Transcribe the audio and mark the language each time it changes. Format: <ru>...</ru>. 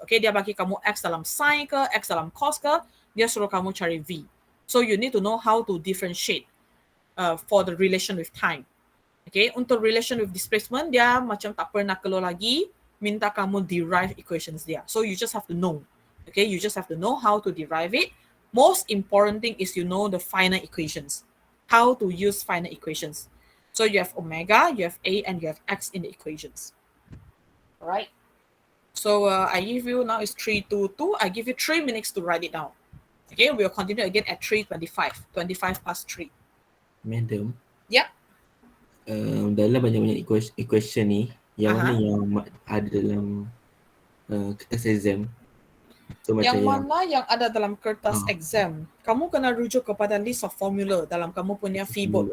<ms>Okay, dia bagi kamu X dalam sin ke, X dalam cos ke, dia suruh kamu cari V.</ms> <en>So you need to know how to differentiate for the relation with time.</en> <ms>Okay, untuk relation with displacement, dia macam tak pernah keluar lagi, minta kamu derive equations dia.</ms> <en>So you just have to know. Okay, you just have to know how to derive it. Most important thing is you know the final equations. How to use final equations. So you have omega, you have a, and you have x in the equations. All right. So I give you now is 322. I give you 3 minutes to write it down. Okay, we'll continue again at 3:25. 25 past 3. Madam, Yep.</en> <ms>dalam banyak-banyak equation ni, yang mana Uh-huh. yang ada dalam kertas exam? So Yang macam yang mana yang ada dalam kertas ah, exam? Kamu kena rujuk kepada list of formula dalam kamu punya fee board.</ms>